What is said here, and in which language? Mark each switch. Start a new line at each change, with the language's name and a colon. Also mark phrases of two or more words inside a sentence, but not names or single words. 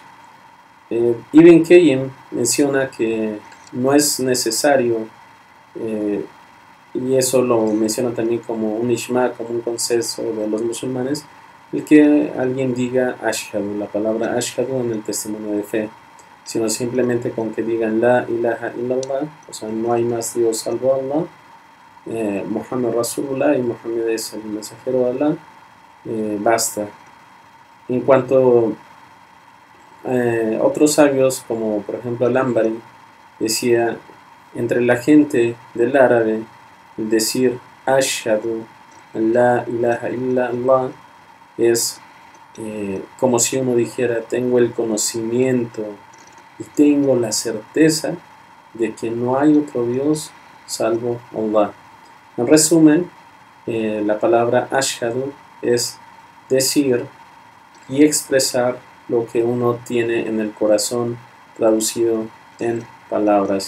Spanish: Ibn Qayyim menciona que no es necesario, y eso lo menciona también como un ijma, como un consenso de los musulmanes, el que alguien diga ashhadu, la palabra ashhadu en el testimonio de fe, sino simplemente con que digan
Arabic: لا إله إلا الله,
Spanish: o sea, no hay más Dios salvo Allah,
Arabic: محمد رسول الله,
Spanish: y Muhammad es el mensajero de Allah, basta. En cuanto a otros sabios, como por ejemplo al-Anbari, decía: entre la gente del árabe, el decir
Arabic: أشهد لا إله إلا الله
Spanish: es como si uno dijera: tengo el conocimiento y tengo la certeza de que no hay otro Dios salvo Allah. En resumen, la palabra ashhadu es decir y expresar lo que uno tiene en el corazón, traducido en palabras.